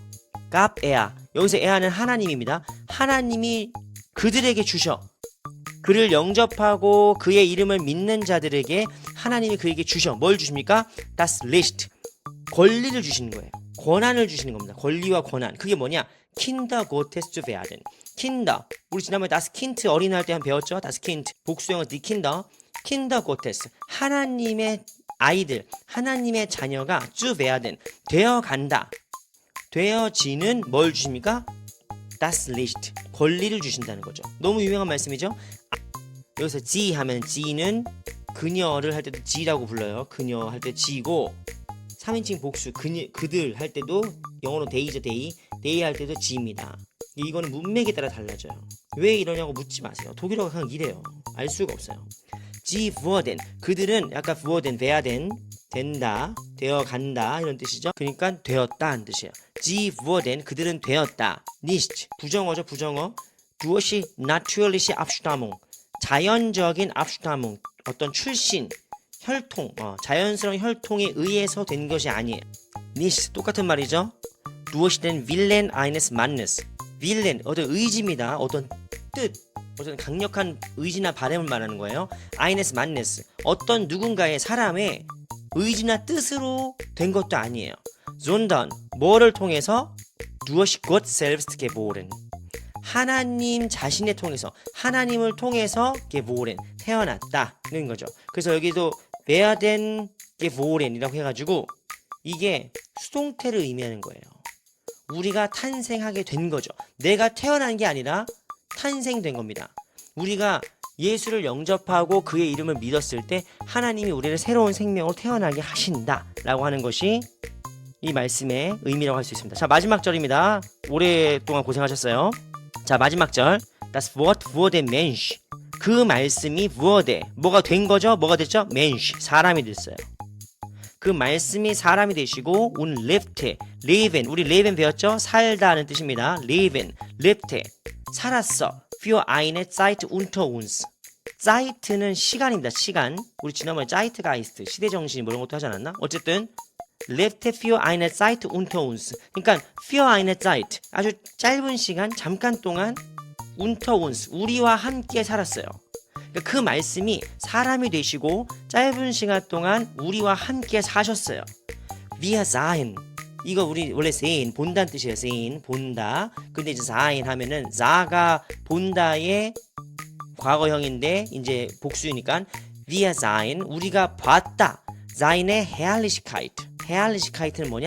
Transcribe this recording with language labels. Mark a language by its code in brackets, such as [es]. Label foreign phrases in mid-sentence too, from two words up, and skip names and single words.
[ko] 갑에야, 여기서 에야는 하나님입니다. 하나님이 그들에게 주셔. 그를 영접하고 그의 이름을 믿는 자들에게 하나님이 그에게 주셔. 뭘 주십니까? [de] Das Licht. [ko] 권리를 주시는 거예요. 권한을 주시는 겁니다. 권리와 권한. 그게 뭐냐? [de] Kinder Gottes zu werden. Kinder. [ko] 우리 지난번에 [de] Das Kind [ko] 어린이날 때 한 배웠죠? [de] Das Kind. 복수형은 die Kinder. Kinder Gottes. [ko] 하나님의 아이들, 하나님의 자녀가 [de] zu werden. [ko] 되어간다. 되어지는 뭘 주십니까? [de] Das Licht. [ko] 권리를 주신다는 거죠. 너무 유명한 말씀이죠? 여기서 지 하면 지는 그녀를 할 때도 지라고 불러요. 그녀 할 때 지고 3인칭 복수 그들 할 때도 영어로 데이죠. 데이 할 때도 지입니다. 이거는 문맥에 따라 달라져요. 왜 이러냐고 묻지 마세요. 독일어가 그냥 이래요. 알 수가 없어요. [de] Sie wurden, [ko] 그들은 약간 [de] wurden, werden, [ko] 된다, 되어간다 이런 뜻이죠. 그러니까 되었다 는 뜻이에요. [de] Sie wurden, [ko] 그들은 되었다. nicht, 부정어죠. 부정어. [de] 무엇이 natürliche Abstammung, [ko] 자연적인 Abstammung, 어떤 출신, 혈통, 자연스러운 혈통에 의해서 된 것이 아니에요. nicht, 똑같은 말이죠. 무엇이 된 [de] Willen eines Mannes, Willen, [ko] 어떤 의지입니다. 어떤 뜻, 어떤 강력한 의지나 바람을 말하는 거예요. [de] eines Mannes, [ko] 어떤 누군가의 사람의 의지나 뜻으로 된 것도 아니에요. sondern, 뭐를 통해서? [de] durch Gott selbst geboren, [ko] 하나님 자신을 통해서, 하나님을 통해서 geboren, 태어났다는 거죠. 그래서 여기도 [de] werden geboren [ko] 이라고 해가지고 이게 수동태를 의미하는 거예요. 우리가 탄생하게 된 거죠. 내가 태어난 게 아니라 탄생된 겁니다. 우리가 예수를 영접하고 그의 이름을 믿었을 때 하나님이 우리를 새로운 생명으로 태어나게 하신다 라고 하는 것이 이 말씀의 의미라고 할 수 있습니다. 자, 마지막 절입니다. 오랫동안 고생하셨어요. 자, 마지막 절. [de] Das Wort wurde Mensch. [ko] 그 말씀이 wurde, 뭐가 된 거죠? 뭐가 됐죠? Mensch, 사람이 됐어요. 그 말씀이 사람이 되시고 [de] und lebte, leben, [ko] 우리 leben 배웠죠? 살다는 뜻입니다. [de] leben, lebte, 살았어. für eine Zeit unter uns. [ko] Zeit는 시간입니다. 시간. 우리 지난번에 Zeitgeist, 시대정신 뭐 이런 것도 하지 않았나? 어쨌든 [de] lebte für eine Zeit unter uns. 그러니까 für eine Zeit, [ko] 아주 짧은 시간, 잠깐 동안 [de] unter uns, [ko] 우리와 함께 살았어요. 그러니까 그 말씀이 사람이 되시고 짧은 시간 동안 우리와 함께 사셨어요. [de] Wir sahen, [ko] 이거 우리 원래 sehen, 본다는 뜻이에요. sehen, 본다. 근데 이제 sahen 하면은 sa가 본다의 과거형인데 이제 복수니까 [de] wir sahen, [ko] 우리가 봤다. [de] seine Herrlichkeit, [ko] Herrlichkeit는 뭐냐?